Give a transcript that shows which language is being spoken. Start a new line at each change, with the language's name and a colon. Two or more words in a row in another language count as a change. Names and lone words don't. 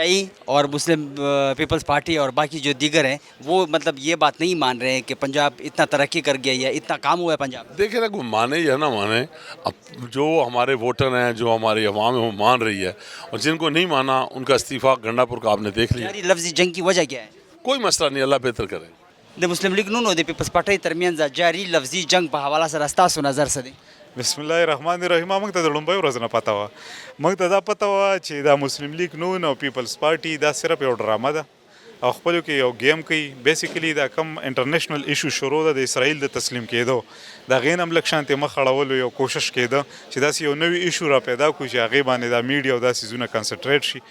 Urdu: آئی اور مسلم پیپلز پارٹی اور باقی جو دیگر ہیں وہ مطلب یہ بات نہیں مان رہے ہیں کہ پنجاب اتنا ترقی کر گیا یا اتنا کام ہوا ہے پنجاب. دیکھیں نا، کوئی مانے یا نہ مانے، اب جو ہمارے ووٹر ہیں، جو ہماری عوام ہے وہ مان رہی ہے، اور جن کو نہیں مانا ان کا استعفیٰ گنڈا پور کا آپ نے دیکھ لیا. لفظی جنگ کی وجہ کیا ہے؟ کوئی مسئلہ نہیں، اللہ بہتر کرے.
Pashto: د مسلم لیگ نون او د پیپلز پارټۍ ترمنځ جاري لفظي جنگ په حواله سره ستاسو نظر څه دی؟
Arabic: بسم الله الرحمن الرحیم.
Pashto: موږ ته د لومبۍ ورځ نه پته وه. موږ ته دا پته وه چې دا مسلم لیگ نون او پیپلز پارټي دا صرف یو ډرامه ده او خپلو کې یو گیم کوي. بیسیکلی دا کم
English: international issue
Pashto: شروع ده د اسرائیل د تسلیم کېدو، د هغې نه هم لږ شانتې مخ اړولو یو کوشش کېده چې داسې یو نوي ایشو را پیدا کړو چې هغې باندې دا میډیا او دا څیزونه کنسنټریټ شي.